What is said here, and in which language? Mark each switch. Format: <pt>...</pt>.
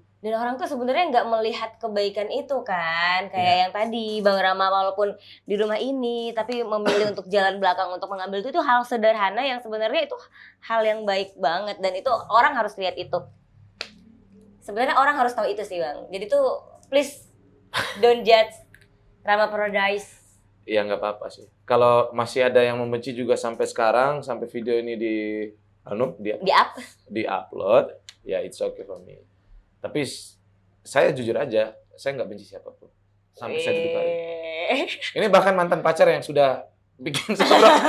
<id>Dan orang tuh sebenarnya nggak melihat kebaikan itu kan, kayak yang tadi Bang Rama walaupun di rumah ini tapi memilih untuk jalan belakang untuk mengambil itu hal sederhana yang sebenarnya itu hal yang baik banget dan itu orang harus lihat itu. Sebenarnya orang harus tahu itu sih Bang. Jadi tuh</id> <en>please don't judge Rama Paradise.</en> <id>Ya nggak apa-apa sih. Kalau masih ada yang membenci juga sampai sekarang, sampai video ini di upload, ya</id> <en>it's okay for me.</en> <id>Tapi saya jujur aja, saya nggak benci siapapun. Sampai saya duduk hari. Ini bahkan mantan pacar yang sudah bikin sesuatu.</id>